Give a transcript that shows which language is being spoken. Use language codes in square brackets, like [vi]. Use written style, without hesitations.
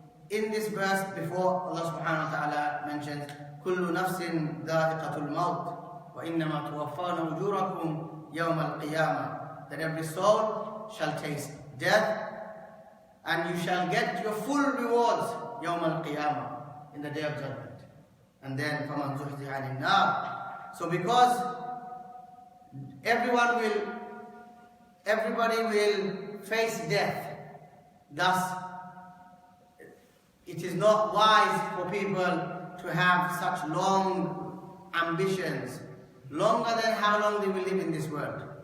[en] in this verse before Allah subhanahu wa ta'ala mentions [ar] كُلُّ نَفْسٍ ذَائِقَةُ الْمَوْتِ وَإِنَّمَا تُوَفَّوْنَ أُجُورَكُمْ يَوْمَ الْقِيَامَةِ, [en] that every soul shall taste death and you shall get your full rewards [ar] يَوْمَ الْقِيَامَةِ, [en] in the day of judgment. And then [ar] فَمَنْ زُحْزِحَ عَنِ النَّارِ. [en] So because everybody will face death, thus it is not wise for people to have such long ambitions, longer than how long they will live in this world.